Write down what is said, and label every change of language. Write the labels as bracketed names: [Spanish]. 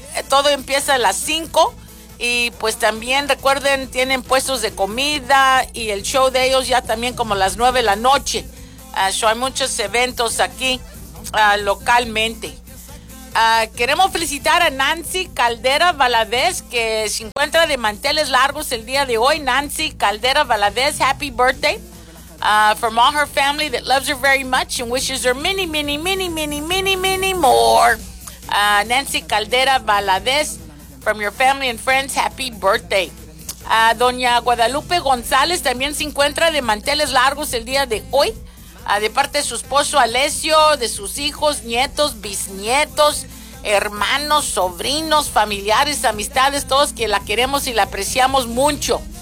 [Spanish] Todo empieza a las 5. Y pues también recuerden, tienen puestos de comida y el show de ellos ya también como las 9:00 p.m. Hay muchos eventos aquí localmente. Queremos felicitar a Nancy Caldera Valadez, que se encuentra de manteles largos el día de hoy. [English] Nancy Caldera Valadez, happy birthday from all her family that loves her very much and wishes her many, many, many, many, many, many, many more. Nancy Caldera Valadez, from your family and friends, happy birthday. [Spanish] Doña Guadalupe González también se encuentra de manteles largos el día de hoy. de parte de su esposo Alessio, de sus hijos, nietos, bisnietos, hermanos, sobrinos, familiares, amistades, todos que la queremos y la apreciamos mucho.